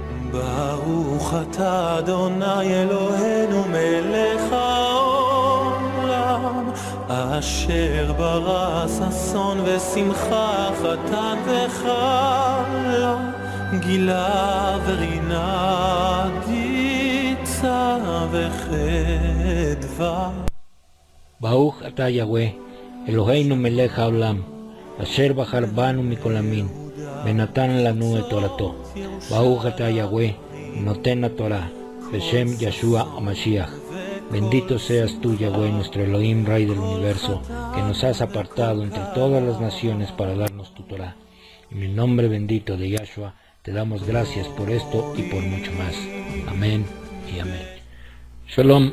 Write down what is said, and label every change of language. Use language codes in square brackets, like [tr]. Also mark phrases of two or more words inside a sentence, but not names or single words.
[he] ברוך אתה אדוני אלוהינו מלך העולם אשר ברא ששון ושמחה חתן וכלה גילה ורינה דיצה וחדווה. ברוך אתה יהוה אלוהינו מלך העולם אשר בחר בנו מכל המין ונתן לנו את תורתו. ברוך אתה יהוה נותן התורה בשם ישוע משיח. [es] Bendito seas tú, Yahweh, nuestro Elohim, Rey del universo, que nos has apartado entre todas las naciones para darnos tu Torah. En el nombre bendito de Yahshua, te damos gracias por esto y por mucho más. Amén y amén. Shalom.